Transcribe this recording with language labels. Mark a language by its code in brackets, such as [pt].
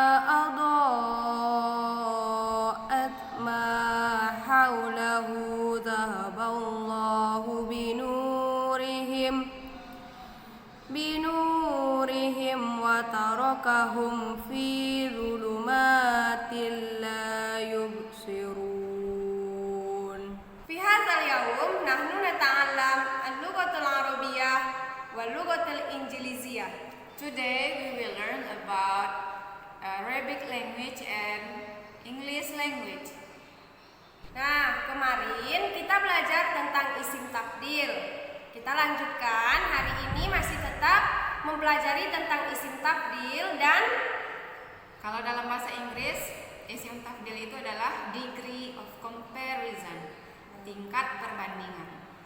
[ar] أضاءت ما حوله ذهب الله بنورهم وتركهم في ظلمات لا يبصرون في هذا اليوم نحن نتعلم اللغة العربية واللغة الإنجليزية. [en] Today we will learn about Arabic language and English language. [id] Nah, kemarin kita belajar tentang isim tabdil. Kita lanjutkan, hari ini masih tetap mempelajari tentang isim tabdil dan Kalau dalam bahasa Inggris, isim tafdil itu adalah [en] degree of comparison, [id] tingkat perbandingan.